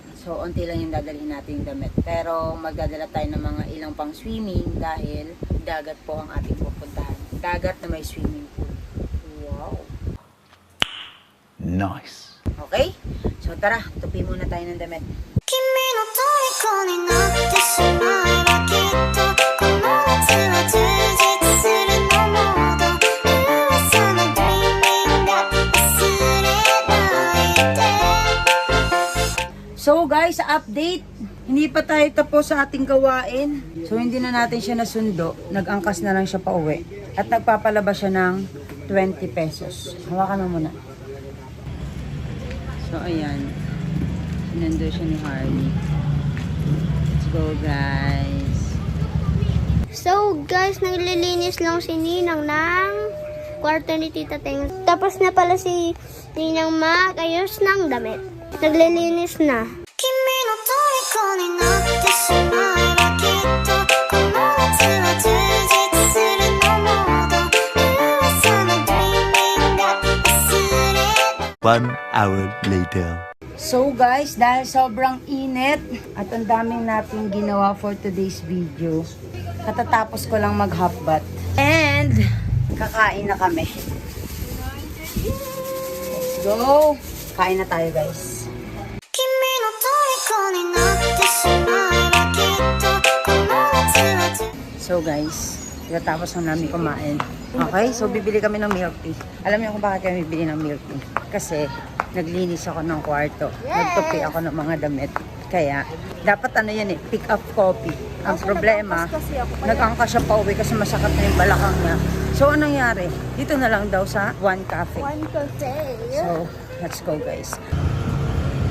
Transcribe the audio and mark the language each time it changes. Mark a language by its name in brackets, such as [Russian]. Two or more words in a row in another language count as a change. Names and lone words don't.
[Filipino] So, unti lang yung dadalhin natin yung damit. Pero, magdadala tayo ng mga ilang pang swimming dahil dagat po ang ating pupuntahan. Dagat na may swimming pool. Wow! Nice. Okay? So, tara. Tupi muna tayo ng damit. [Japanese] 君の虜になってしまえばきっとこの夏は充実するのもど噂の [English] dreaming [Japanese] が忘れないで [English] So guys, update. [Filipino] Hindi pa tayo tapos sa ating gawain. So hindi na natin siya nasundo. Nag-angkas na lang siya pa uwi. At nagpapalabas siya ng 20 pesos. Hawakan mo muna. So ayan. Sinando siya ni Harley. [English] Let's go guys. So guys, [Filipino] naglilinis lang si Ninang ng kwarto ni Tita Teng. Tapos na pala si Ninang mag-ayos ng damit. Naglilinis na. [Japanese] 君の虜になってしまえばきっとこの夏は充実するのもど噂の [English] dreaming [Japanese] が忘れ [English] 1 hour later. So guys, [Filipino] dahil sobrang init at ang daming natin ginawa [English] for today's video, [Filipino] katatapos ko lang mag-half bath. And kakain na kami. [English] Let's go! [Filipino] Kain na tayo guys. [Japanese] 君の虜になってしまえばきっとこの夏は充 [English] So guys, [Filipino] katatapos lang namin kumain. Okay, so bibili kami ng [English] milk tea. [Filipino] Alam niyo kung bakit kami bibili ng [English] milk tea? [Filipino] Kasi naglinis ako ng kwarto. Nagtupi ako ng mga damit. Kaya, dapat ano yan eh, [English] pick up coffee. [Filipino] Ang problema, nag-angkas siya pa uwi kasi masakit na yung balakang niya. So, anong nangyari? Dito na lang daw sa One Cafe. One cafe. [English] So, let's go guys.